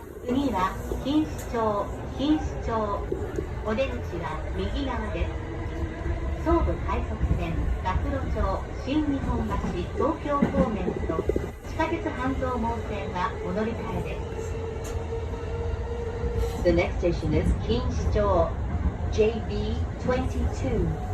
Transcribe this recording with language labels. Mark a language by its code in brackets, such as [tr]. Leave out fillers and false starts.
[ja] 次は錦糸町。お出口は右側です。総武快速線、学路町、新日本橋、東京方面と地下鉄半蔵門線はお乗り換えです。 [en] The next station is 錦糸町 JB22.